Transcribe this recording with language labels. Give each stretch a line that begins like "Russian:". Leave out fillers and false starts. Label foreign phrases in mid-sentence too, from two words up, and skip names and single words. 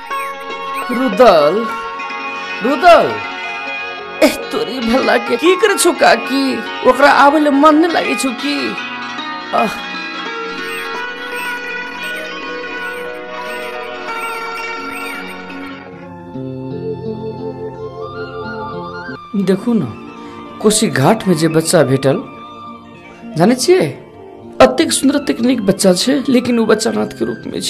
Maithili: रुदल ए तोरी भला के की करे छु काकी ओकरा आबे मन नहीं लागे छु की देखू ना कोसी घाट में जे बच्चा भेटल जाने छिए अतिक सुंदर अतिक निक बच्चा छे लेकिन वो बच्चा नाथ के रूप में छे